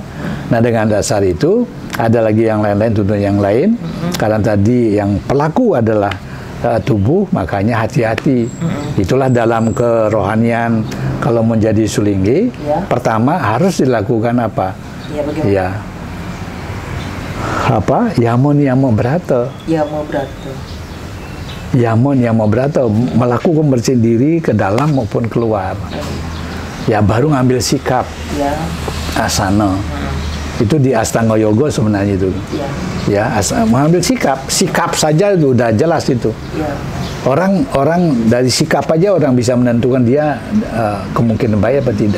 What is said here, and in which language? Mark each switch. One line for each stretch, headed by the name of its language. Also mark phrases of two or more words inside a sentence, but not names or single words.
Indonesian: Nah, dengan dasar itu ada lagi yang lain-lain, tuntutan yang lain. Karena tadi yang pelaku adalah tubuh, makanya hati-hati. Itulah dalam kerohanian kalau menjadi sulinggi, pertama harus dilakukan apa? Ya, apa?
Sanskrit: Yamon yamo brata. Yamon yamo brata,
Indonesian: melakukan bersihin diri ke dalam maupun keluar. Ya, baru ngambil sikap. Asana. Itu di Astanga Yoga sebenarnya itu. Ya, mengambil sikap saja itu udah jelas itu. Orang dari sikap aja orang bisa menentukan dia kemungkinan baik apa tidak.